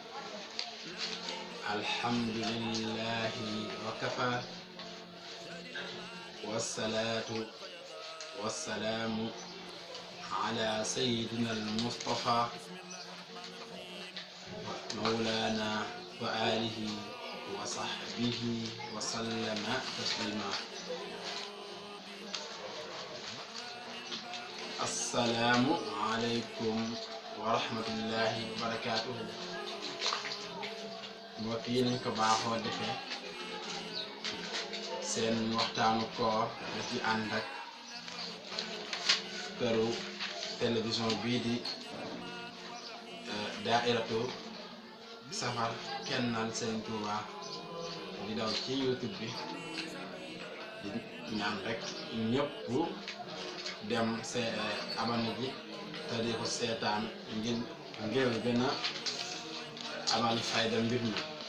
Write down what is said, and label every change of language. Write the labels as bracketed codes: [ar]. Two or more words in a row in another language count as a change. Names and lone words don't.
[ar] الحمد لله وكفى والصلاة والسلام على سيدنا المصطفى مولانا وآله وصحبه وسلم تسليما. السلام عليكم ورحمة الله وبركاته. [wo] mbokk yi nañ ko baaxoo defee seen waxtaanu koor da ci ànd ak këru télévision bii di daairatu safar kennal Serigne Touba di daw ci YouTube bi di ñaan rek ñëpp dem abonné ji te di ko seetaan ngir gën a amal fayda mbir mi.